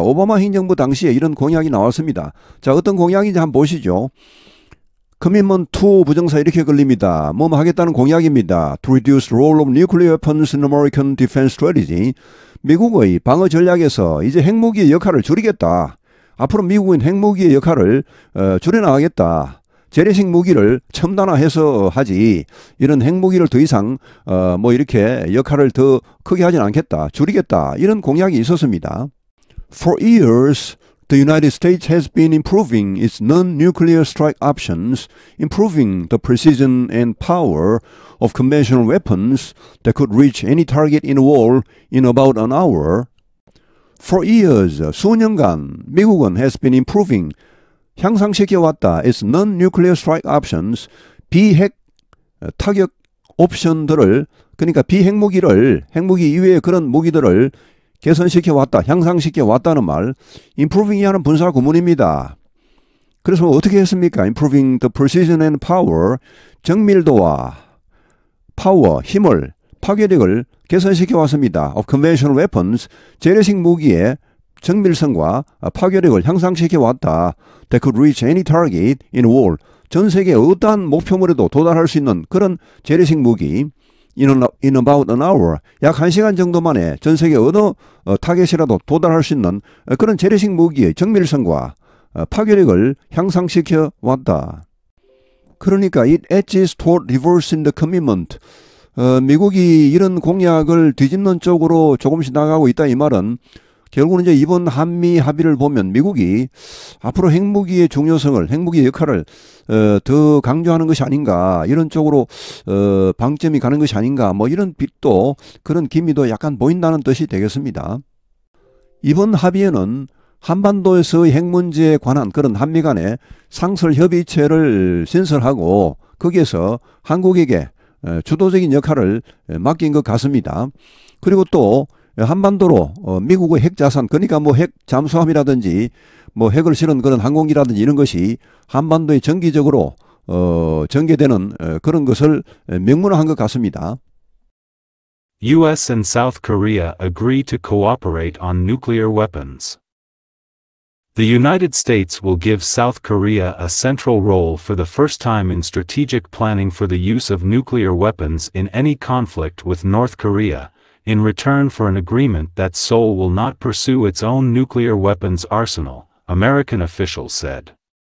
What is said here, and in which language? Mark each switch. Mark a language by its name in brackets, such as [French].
[Korean] 오바마 행정부 당시에 이런 공약이 나왔습니다. 자, 어떤 공약인지 한번 보시죠. [English] commitment to [Korean] 부정사 이렇게 걸립니다. 뭐 하겠다는 공약입니다. [English] To reduce the role of nuclear weapons in American defense strategy. [Korean] 미국의 방어 전략에서 이제 핵무기의 역할을 줄이겠다. 앞으로 미국은 핵무기의 역할을 줄여나가겠다. 재래식 무기를 첨단화해서 하지 이런 핵무기를 더 이상 뭐 이렇게 역할을 더 크게 하진 않겠다. 줄이겠다. 이런 공약이 있었습니다. [English] For years, the United States has been improving its non-nuclear strike options, improving the precision and power of conventional weapons that could reach any target in a war in about an hour. For years, [Korean] 수년간 미국은 [English] has been improving [Korean] 향상시켜왔다. [English] its non-nuclear strike options, [Korean] 비핵 타격 옵션들을 그러니까 비핵무기를 핵무기 이외의 그런 무기들을 개선시켜왔다. 향상시켜왔다는 말 improving이 하는 분사 구문입니다. 그래서 어떻게 했습니까? [English] improving the precision and power [Korean] 정밀도와 파워, 힘을 파괴력을 개선시켜왔습니다. [English] of conventional weapons [Korean] 재래식 무기의 정밀성과 파괴력을 향상시켜왔다. [English] That could reach any target in war. [Korean] 전 세계 어떠한 목표물에도 도달할 수 있는 그런 재래식 무기 [English] in about an hour. [Korean] 약 1시간 정도 만에 전 세계 어느 타겟이라도 도달할 수 있는 그런 재래식 무기의 정밀성과 파괴력을 향상시켜 왔다. 그러니까 [English] it edges toward reversing the commitment. [Korean] 미국이 이런 공약을 뒤집는 쪽으로 조금씩 나가고 있다 이 말은 결국은 이제 이번 한미 합의를 보면 미국이 앞으로 핵무기의 중요성을, 핵무기의 역할을 더 강조하는 것이 아닌가, 이런 쪽으로 방점이 가는 것이 아닌가, 뭐 이런 빛도 그런 기미도 약간 보인다는 뜻이 되겠습니다. 이번 합의에는 한반도에서의 핵 문제에 관한 그런 한미 간의 상설 협의체를 신설하고 거기에서 한국에게 주도적인 역할을 맡긴 것 같습니다. 그리고 또 한반도로 미국의 핵 자산, 그러니까 뭐 핵 잠수함이라든지 뭐 핵을 실은 그런 항공기라든지 이런 것이 한반도에 정기적으로 전개되는 그런 것을 명문화한 것 같습니다. [English] U.S. and South Korea agree to cooperate on nuclear weapons. The United States will give South Korea a central role for the first time in strategic planning for the use of nuclear weapons in any conflict with North Korea, in return for an agreement that Seoul will not pursue its own nuclear weapons arsenal, American officials said.